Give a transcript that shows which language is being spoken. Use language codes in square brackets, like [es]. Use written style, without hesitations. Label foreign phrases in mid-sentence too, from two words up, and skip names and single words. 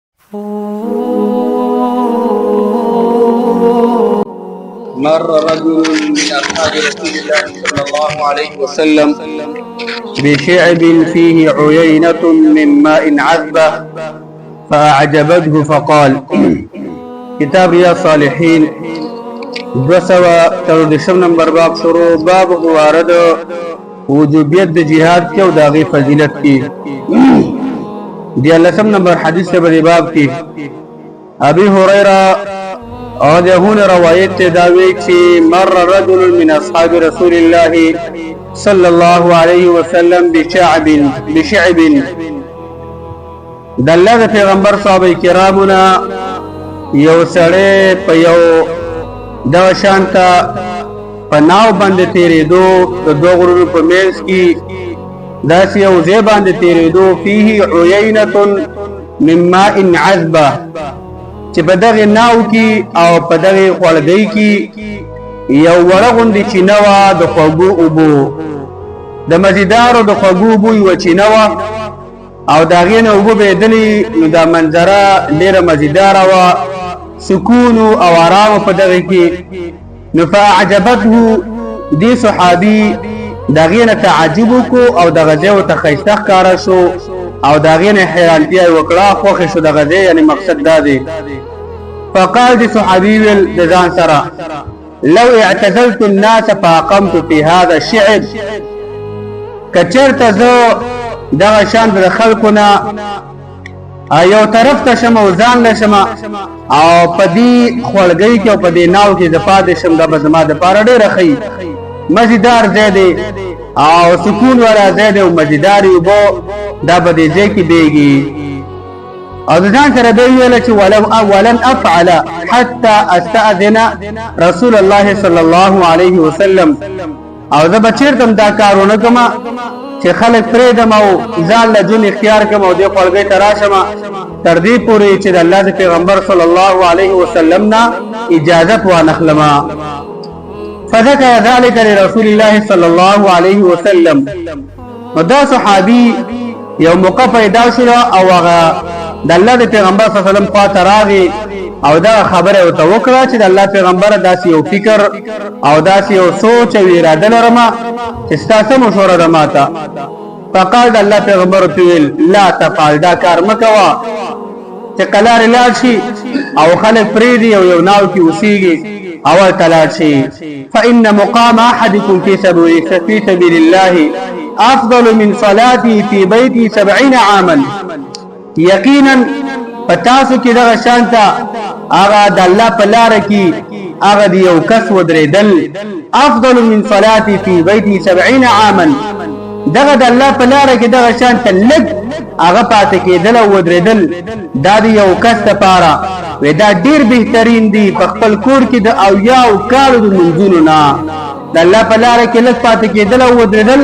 [ar] مر رجل من أصحاب رسول الله صلى الله عليه وسلم بشعب فيه عيينة من ماء عذبة فأعجبته فقال [ps] كتاب رياض الصالحين 213 نمبر باب شروع باب وارد وجوبیت د جهاد کې او د هغې فضیلت کې 13 نمبر حدیث په باب کې ابي هريره او دهونه روایت ته داوي چې [ar] مر رجل من اصحاب رسول الله صلى الله عليه وسلم بشعب [ps] د الله پیغمبر صحابه کرامونه یو سړی په یو د شانتا پناو باندې تیرېدو د دوه غرونو په منځ کې داسې یو ځای باندې تیرېدو [ar] فيه عيينة من ماء [ps] عذبة چې په دغه ناو کې او په دغه خړګۍ کې یو وړه غوندې چینه وه د خوږو اوبو د مزیدارو د خوږو اوبو یوه چینه وه او د هغې نه اوبه بهېدلې نو دا منظره ډېره مزیداره وه سکون او آرام په دغه کې نو فاعجبته دی صحابي دغه نه تعجب کو او دغه ځای ته ښایسته ښکاره شو او دغه نه حیرانتیا وکړه خوښ شو دغه ځای یعنی مقصد دا دی فقال دی صحابي ویل د ځان سره [ar] لو اعتزلت الناس فاقمت في هذا الشعب [ps] کچرته زه دغه شان د خلکو نه یو طرف ته شم او ځان لشم او په دې خړګۍ کې او په دې ناو کې د پاتې شم دا به زما دپاره ډېره ښه مزیدار ځای دی او سکون والا ځای دی او مزیدارې اوبه دا به دې ځای کې بیږي او د ځان سره به یې ویله چې [ar] ولن افعل حتى استأذن رسول الله صلی الله علیه وسلم [ps] او زه به چېرته دا کار ونه کړم چې خلک پرېږدم او ځان له جون اختیار کړم او دې خړګۍ ته راشم تر دې پورې چې د الله د پیغمبر [ar] صلی الله علیه وسلم [ps] نه اجازت وانخلم [ar] فذكر ذلك لرسول الله صلی الله علیه وسلم [ps] نو دا صحابي یو موقع پیدا شوه او هغه د الله د پیغمبر [ar] صلی الله علیه وسلم [ps] خواته راغی او دا خبره ورته وکړه چې د الله پیغمبر داسې یو فکر او داسې یو سوچ او اراده لرم چې ستا څه مشوره ده ماته فقال د الله پیغمبر ورته ویل [ar] لا تفعل [ps] دا کار مه کوه چې قلارې لاړ شي او خلک پرېږدي او یو ناو کې اوسېږي اول ته لاړ شي [ar] فإن مقام أحدكم في سبيل الله أفضل من صلاته في بيته 70 عاما [ps] یقینا پتاسو کې دغه شانته هغه د الله په لاره کې هغه د یو کس ودرېدل [ar] افضل من صلاتي في بيتي 70 عاما [ps] دغه د الله په لاره کې دغه شانته لږ هغه پاتې کېدل او ودرېدل دا د یو کس دپاره وی دا ډېر بهترین دی په خپل کور کې د اویاو کالو د لمونځونو نه د الله په لاره کې لږ پاتې کېدل او ودرېدل